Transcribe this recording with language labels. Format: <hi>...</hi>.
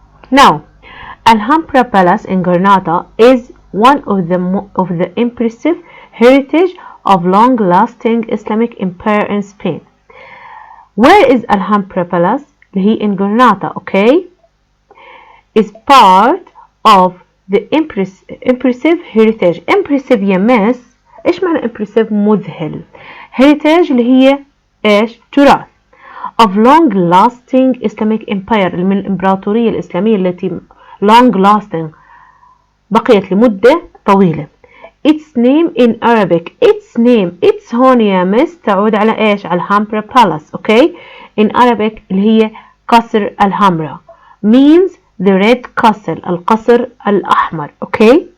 <en>Now, Alhambra Palace in Granada is one of the impressive heritage of long-lasting Islamic empire in Spain. Where is Alhambra Palace? اللي هي in Granada, okay? Is part of the impressive heritage.</en> <ar>Impressive يا مس، إيش معنى impressive؟ مذهل. heritage اللي هي إيش؟ تراث.</ar> <en>of long-lasting Islamic empire،</en> <ar>من الإمبراطورية الإسلامية التي long-lasting بقيت لمدة طويلة.</ar> <en>Its name in Arabic. Its</en> <ar>هون يا مس تعود على إيش؟ على</ar> <en>Alhambra Palace, okay? In Arabic اللي هي قصر الهامبرا means the red castle،</en> <ar>القصر الأحمر،</ar> <en>okay?</en>